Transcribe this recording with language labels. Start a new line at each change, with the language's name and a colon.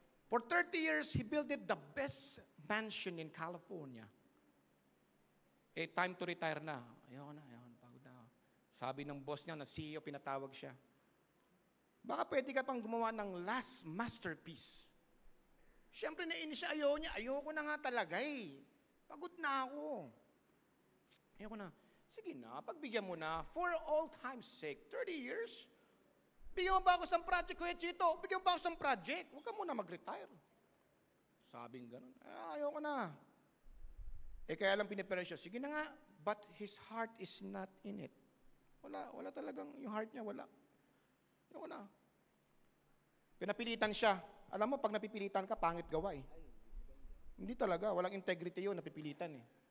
English: For 30 years, he built it the best mansion in California.
Filipino: Time to retire na. Ayoko na, pagod na. Sabi ng boss niya, na CEO, pinatawag siya. Baka pwede ka pang gumawa ng last masterpiece. Siyempre nainis siya, ayoko na nga talaga eh. Pagod na ako. Ayoko na. Sige na, pagbigyan mo na.
English: For all time's sake, 30 years,
Filipino: Bigyan mo ba ako sa project, Kuya Chito? Bigyan mo ba ako sa project? Huwag ka muna mag-retire. Sabing ganun. Ayoko na. Kaya lang pinipera siya. Sige na nga,
English: but his heart is not in it.
Filipino: Wala talagang, yung heart niya, wala. Ayoko na. Pinapilitan siya. Alam mo, pag napipilitan ka, pangit gawa eh. Hindi talaga, walang integrity yun, napipilitan eh.